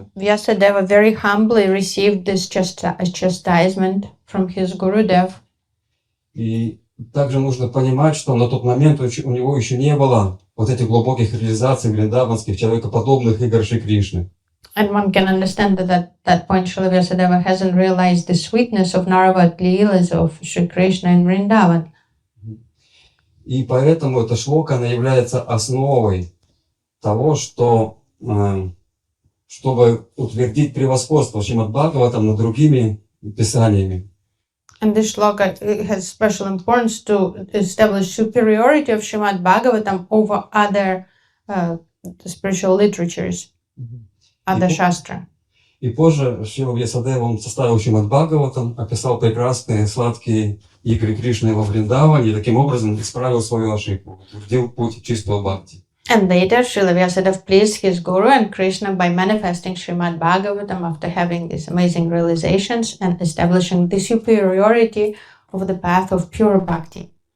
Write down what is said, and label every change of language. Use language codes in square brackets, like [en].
[en] Vyāsadeva very humbly received this chastisement from his Gurudev. [ru] И также нужно понимать, что на тот момент у него еще не было вот этих глубоких реализаций вриндаванских, человекоподобных игр Шри Кришны. [en] And one can understand that at that point Srila Vyasadeva hasn't realized the sweetness of Naravad Leelas of Sri Krishna in Vrindavan. [ru] И поэтому эта шлока, она является основой того, что, чтобы утвердить превосходство Шримад Бхагаватам над другими писаниями. [en] And this shloka has special importance to establish superiority of Srimad Bhagavatam over other spiritual literatures, other shastra. [ru] И позже Шрила Вьясадева, он составил Шримад Бхагаватам, описал прекрасные сладкие игры Кришны во Вриндаване и таким образом исправил свою ошибку, утвердил путь чистого бхакти. [en] And later, Srila Vyasadeva pleased his Guru and Krishna by manifesting Srimad Bhagavatam after having these amazing realizations and establishing the superiority of the path of pure bhakti.